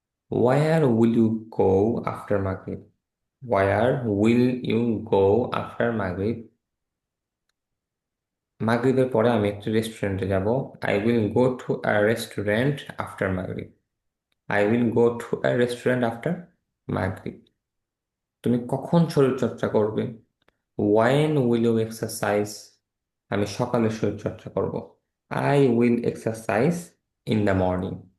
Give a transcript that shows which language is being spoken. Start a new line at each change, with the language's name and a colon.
English: Where will you go after Maghrib? Where will you go after Maghrib?
Bangla: মাগরিবের পরে আমি একটি রেস্টুরেন্টে যাব।
English: I will go to a restaurant after Maghrib. I will go to a restaurant after Maghrib.
Bangla: তুমি কখন শরীরচর্চা করবে?
English: When will you exercise?
Bangla: আমি সকালে শরীরচর্চা করব।
English: I will exercise in the morning.